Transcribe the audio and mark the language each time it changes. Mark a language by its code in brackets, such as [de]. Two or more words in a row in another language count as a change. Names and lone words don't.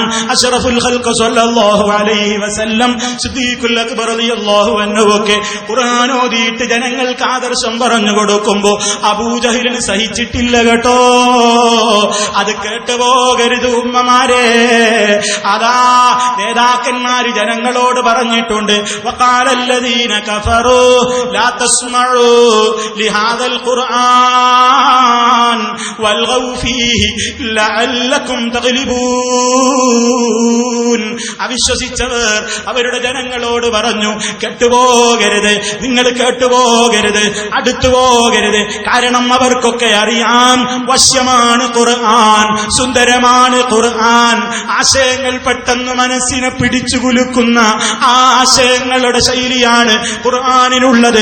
[ml] അഷ്റഫുൽ ഖൽഖ് [ar] صلى الله عليه وسلم, [ml] സിദ്ദീഖുൽ അക്ബർ [ar] رضي الله عنه [ml] ഒക്കെ ഖുർആൻ ഓതിയിട്ട് ജനങ്ങൾക്ക് ആദർശം പറഞ്ഞു കൊടുക്കുമ്പോ അബൂജഹലിന് സഹിച്ചിട്ടില്ല കേട്ടോ. അത് കേട്ടുപോകരുത് ഉമ്മമാരെ. അതാ നേതാക്കന്മാര് ജനങ്ങളോട് പറഞ്ഞിട്ടുണ്ട്, [ar] وقال الذين كفروا لا تسمعوا لهذا القرآن والغوا فيه لعلكم تغلبون. [ml] അവിശ്വസിച്ചവർ അവരുടെ ജനങ്ങളോട് പറഞ്ഞു, കേട്ടുപോകരുത്, നിങ്ങൾ കേട്ടുപോകരുത്, അടുത്തുപോകരുത്. കാരണം അവർക്കൊക്കെ അറിയാം, വശ്യമാണ് ഖുർആൻ, സുന്ദരമാണ് ഖുർആൻ. ആശയങ്ങൾ പെട്ടെന്ന് മനസ്സിനെ പിടിച്ചു കുലുക്കുന്ന ആശയങ്ങളുടെ ശൈലിയാണ് ഖുർആനിനുള്ളത്.